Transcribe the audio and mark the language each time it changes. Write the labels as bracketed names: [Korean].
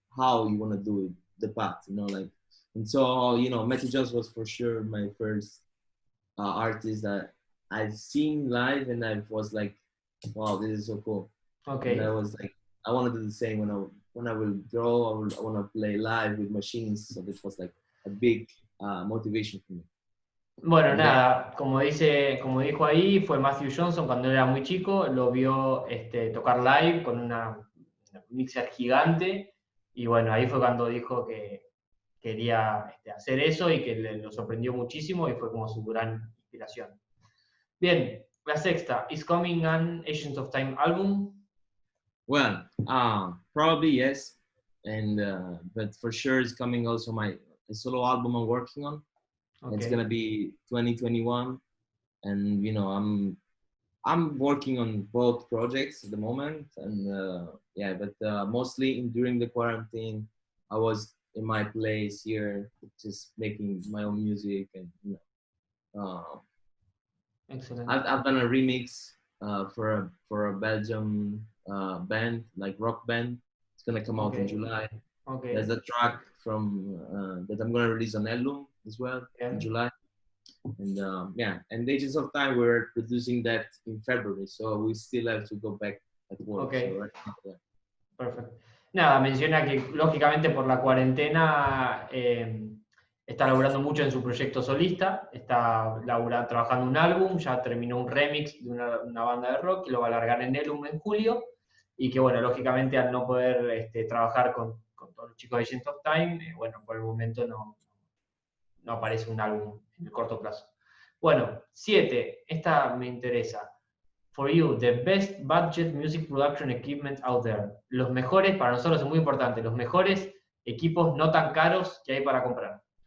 [English] how you want to do it, the path, you know, like. And so, you know, Matthew Jones was for sure my first artist that I've seen live, and I was like, wow, this is so cool. And I was like, I want to do the same when I will grow. I want to play live with machines. So this was like a big motivation for me. [Spanish] Bueno, [English] And then, [Spanish] nada, como dijo ahí, fue Matthew Johnson cuando era muy chico, lo vio tocar live con una mixer gigante, y bueno, ahí fue cuando dijo que quería hacer eso y que lo sorprendió muchísimo y fue como su gran inspiración. Bien, la sexta, [English] Is Coming an Agents of Time album? well, probably yes, and but for sure it's coming also my solo album I'm working on. Okay. It's gonna be 2021, and you know I'm working on both projects at the moment, and yeah, but mostly during the quarantine, I was in my place here, just making my own music, and you know, Excellent. I've done a remix for a Belgium band, like rock band. It's gonna come out in July. Okay. There's a track from that I'm gonna release on album as well in July. And yeah, and Agents of Time, we're producing that in February, so we still have to go back at work. Okay. So right now, yeah. [Spanish] Perfecto. Nada, menciona que lógicamente por la cuarentena está laburando mucho en su proyecto solista, está trabajando un álbum, ya terminó un remix de una banda de rock y lo va a largar en Elum en julio, y que bueno, lógicamente al no poder trabajar con todos los chicos de Agents of Time, bueno, por el momento no aparece un álbum en el corto plazo. Bueno, 7, esta me interesa. [English] For you, the best budget music production equipment out there. [Spanish] Los mejores, para nosotros es muy importante, los mejores equipos no tan caros que hay para comprar.